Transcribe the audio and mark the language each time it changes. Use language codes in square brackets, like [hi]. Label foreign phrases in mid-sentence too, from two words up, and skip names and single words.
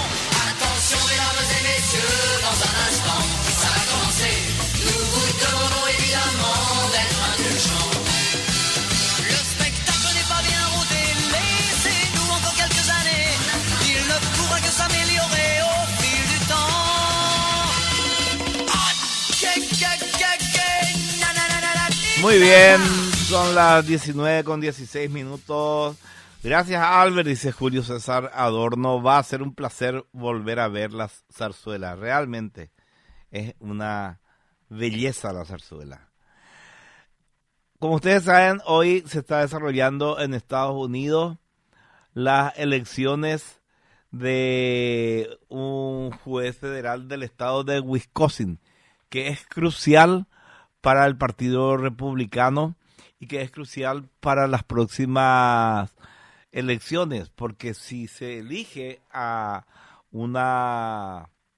[fr] Attention mesdames et messieurs, dans un instant, ça va commencer. Nous vous demandons évidemment d'être indulgents. Le spectacle n'est pas bien rodé, laissez-nous encore quelques années. Il ne pourra que s'améliorer au fil du temps. Ah, na, na, na, na, na, [es] Muy bien, son las 19:16. Gracias, Albert, dice Julio César Adorno. Va a ser un placer volver a ver las zarzuelas. Realmente es una belleza la zarzuela. Como ustedes saben, hoy se está desarrollando en Estados Unidos las elecciones de un juez federal del estado de Wisconsin, que es crucial para el Partido Republicano y que es crucial para las próximas elecciones, porque si se elige a una